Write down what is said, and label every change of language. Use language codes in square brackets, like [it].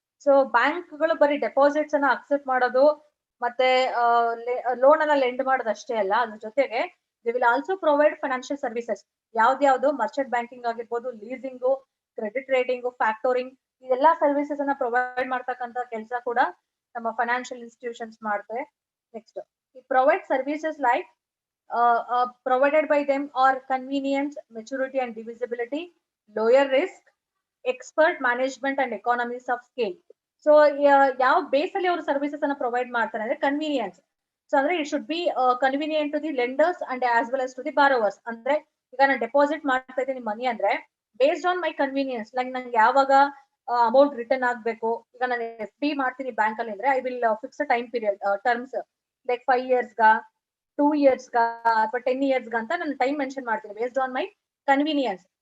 [kn] So ಬ್ಯಾಂಕ್ಗಳು ಬರೀ deposits ಅನ್ನ ಅಕ್ಸೆಪ್ಟ್ ಮಾಡೋದು ಮತ್ತೆ ಲೋನ್ ಅನ್ನ ಲೆಂಡ್ ಮಾಡೋದು ಅಷ್ಟೇ ಅಲ್ಲ, ಅದ್ರ ಜೊತೆಗೆ [en] They will also provide financial services. [kn] ಯಾವ್ದು? ಮರ್ಚೆಂಟ್ ಬ್ಯಾಂಕಿಂಗ್ ಆಗಿರ್ಬೋದು, ಲೀಸಿಂಗು, ಕ್ರೆಡಿಟ್ ರೇಟಿಂಗು, ಫ್ಯಾಕ್ಟೋರಿಂಗ್, ಇದೆಲ್ಲಾ ಸರ್ವಿಸಸ್ ಅನ್ನ ಪ್ರೊವೈಡ್ ಮಾಡ್ತಕ್ಕಂಥ ಕೆಲಸ ಕೂಡ ನಮ್ಮ ಫೈನಾನ್ಷಿಯಲ್ ಇನ್ಸ್ಟಿಟ್ಯೂಷನ್ಸ್ ಮಾಡ್ತಾರೆ. [en] Next, it provide services like provided by them are convenience, maturity and divisibility, lower risk, expert management and economies of scale. [kn] So ಯಾವ ಬೇಸ್ ಅಲ್ಲಿ ಅವರು ಸರ್ವಿಸಸ್ ಅನ್ನ ಪ್ರೊವೈಡ್ ಮಾಡ್ತಾರೆ ಅಂದ್ರೆ ಕನ್ವೀನಿಯನ್ಸ್. [en] so [kn] ಅಂದ್ರೆ [en] It should be convenient to the lenders and as well as to the borrowers. [kn] ಅಂದ್ರೆ ಈಗ ನಾನು ಡೆಪಾಸಿಟ್ ಮಾಡ್ತಾ ಇದ್ದೀನಿ ಮನಿ ಅಂದ್ರೆ [en] based on my convenience, [kn] like ನಂಗೆ ಯಾವಾಗ ಅಮೌಂಟ್ ರಿಟರ್ನ್ ಆಗ್ಬೇಕು. ಈಗ ನಾನು ಎಫ್ ಡಿ ಮಾಡ್ತೀನಿ ಬ್ಯಾಂಕ್ ಅಲ್ಲಿ ಅಂದ್ರೆ [en] I will fix time period terms like 5 years [kn] ಗ 2 years ಗ ಅಥವಾ 10 years ಗ ಅಂತ ನಾನು ಟೈಮ್ ಮೆನ್ಷನ್ ಮಾಡ್ತೀನಿ [en] Based on my convenience.